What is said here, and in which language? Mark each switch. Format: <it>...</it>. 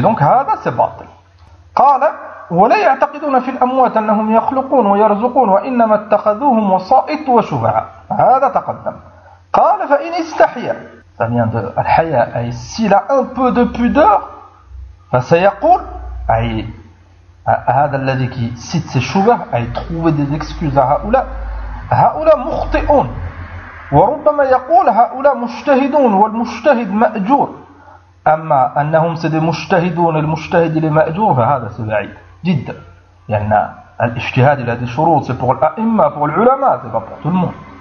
<ar>Donc هذا c'est باطل. قال ولا يعتقدون في الأموات أنهم يخلقون ويرزقون وإنما اتخذوهم وسائط وشفعاء. هذا تقدم. قال فإن استحيا.</ar> <fr>Ça vient de الحياء. أي s'il a un peu de pudeur,</fr> <ar>فسيقول أي هذا الذي</ar> <fr>qui cite ses شبه أي trouver des excuses à هؤلاء.</fr> <ar>هؤلاء مخطئون وربما يقول هؤلاء مجتهدون والمجتهد مأجور أما أنهم سدي مجتهدون المجتهد لمأجور فهذا بعيد جدا يعني الاجتهاد لهذه الشروط c'est pour الأئمة pour العلماء</ar> <fr>c'est pas pour tout le monde</fr>